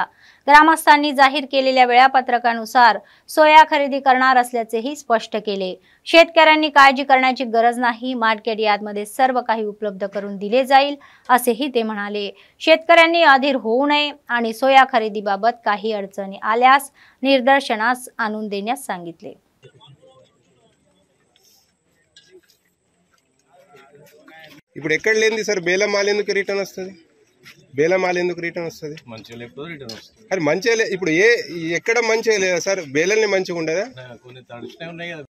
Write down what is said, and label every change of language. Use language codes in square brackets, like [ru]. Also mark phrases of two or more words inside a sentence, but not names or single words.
[mr] ग्रामस्थांनी जाहीर केलेल्या वेळापत्रकानुसार सोया खरेदी करणार असल्याचेही स्पष्ट केले। शेतकऱ्यांनी काळजी करण्याची गरज नाही, मार्केट यार्डमध्ये सर्व काही उपलब्ध करून दिले जाईल असेही ते म्हणाले। शेतकऱ्यांनी अधीर होऊ नये आणि सोया खरेदीबाबत काही अडचणी आल्यास निदर्शनास आणून देण्यास सांगितले। [te] ఇప్పుడు ఎక్కడ లేనిది సార్ బేల మాల్ ఎందుకు రిటర్న్ వస్తుంది? బేల మాల్ ఎందుకు రిటర్న్ వస్తుంది? మంచిగా లేకపోతే రిటర్న్ వస్తుంది. అరే మంచిగా ఇప్పుడు ఎక్కడ మంచిగా లేదా సార్? బేలల్ని మంచిగా ఉండదా? కొన్ని తడిచినే ఉన్నాయి కదా.